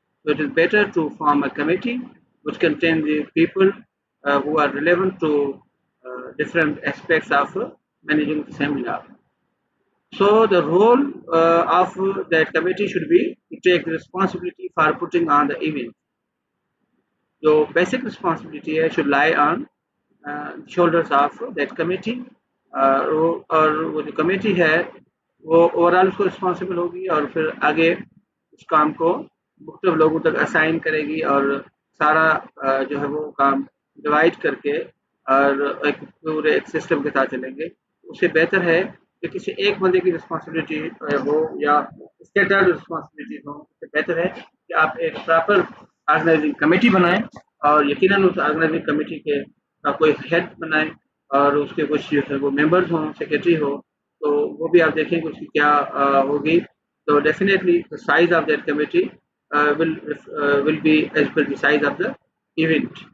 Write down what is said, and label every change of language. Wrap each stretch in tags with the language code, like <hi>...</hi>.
<en>So it is better to form a committee which contains the people who are relevant to different aspects of managing the seminar. So the role of that committee should be to take the responsibility for putting on the event. So basic responsibility should lie on shoulders of that committee,</en> <hi>और वो जो committee है वो overall उसको responsible होगी, और फिर आगे उस काम को मुख्तलिफ लोगों तक असाइन करेगी, और सारा जो है वो काम डिवाइड करके और एक पूरे एक सिस्टम के साथ चलेंगे। उससे बेहतर है कि किसी एक बंदे की रिस्पॉन्सिबिलिटी हो या स्कैटर्ड रिस्पॉन्सिबिलिटी हो। उससे बेहतर है कि आप एक प्रॉपर ऑर्गेनाइजिंग कमेटी बनाएं, और यकीनन उस ऑर्गेनाइजिंग कमेटी के का कोई हेड बनाएं, और उसके कुछ जो है वो मेंबर्स हों, सेक्रेटरी हो, तो वो भी आप देखें कि उसकी क्या होगी,</hi> <en>So definitely the size of that committee will be as per the size of the event.</en>